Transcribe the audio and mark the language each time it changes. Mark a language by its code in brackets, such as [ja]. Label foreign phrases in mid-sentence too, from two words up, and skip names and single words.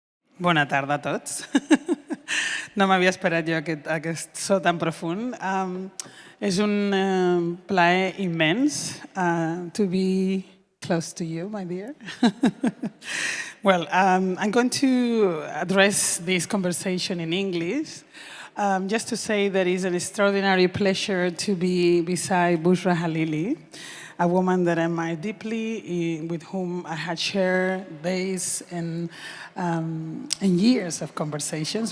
[ca] Bona tarda a tots. No m'havia esperat jo aquest so tan profund. És un plaer immens [en] to be close to you, my dear. Well, I'm going to address this conversation in English. Just to say that it's an extraordinary pleasure to be beside Bouchra Khalili, a woman that I admire deeply, with whom I had shared days and years of conversations.